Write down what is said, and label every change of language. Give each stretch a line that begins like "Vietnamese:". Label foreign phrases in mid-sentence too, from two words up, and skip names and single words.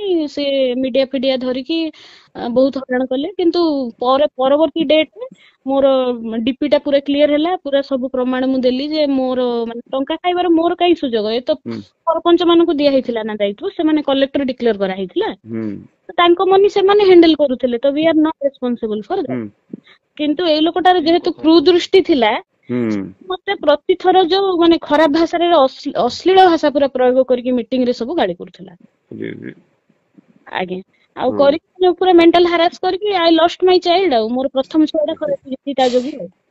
Odia: ସେ ମିଡିଆ ଫିଡିଆ ଧରିକି ବହୁତ ହଇରାଣ କଲେ। କିନ୍ତୁ ପରବର୍ତ୍ତୀ ଡେଟରେ ମୋର ଡିପି ଟା ପୁରା କ୍ଲିୟର ହେଲା। ପୁରା ସବୁ ପ୍ରମାଣ ମୁଁ ଦେଲି ଯେ ମୋର ମାନେ ଟଙ୍କା ଖାଇବାର ମୋର କାହିଁ ସୁଯୋଗ। ଏ ତ ହୁଁ ସରପଞ୍ଚ ମାନଙ୍କୁ ଦିଆ ହେଇଥିଲା ନା ଦାୟିତ୍ୱ, ସେମାନେ
English: collector declare
Odia: କରାହେଇଥିଲା। ହୁଁ ତାଙ୍କ ମନି ସେମାନେ ହ୍ୟାଣ୍ଡେଲ କରୁଥିଲେ, ତ
English: we are not responsible for
Odia: ହୁଁ ଦ୍ୟାଟ। କିନ୍ତୁ ଏଇ ଲୋକଟାର ଯେହେତୁ କୁଦୃଷ୍ଟି ଥିଲା, ହୁଁ ମତେ ପ୍ରତିଥର ଯୋଉ ମାନେ ଖରାପ ଭାଷାରେ ଅଶ୍ଳୀଳ ଭାଷା ପୁରା ପ୍ରୟୋଗ କରିକି ମିଟିଂ ରେ ସବୁ ଗାଳି କରୁଥିଲା। ଆଜ୍ଞା। ଆଉ ହଁ କରିକି ପୁରା
English: mental harass
Odia: କରିକି
English: I lost my child.
Odia: ଆଉ ମୋର ପ୍ରଥମ ଛୁଆଟା ଖରାପ ହେଇଯାଇଛି ତା ଯୋଗୁଁ ଆଉ।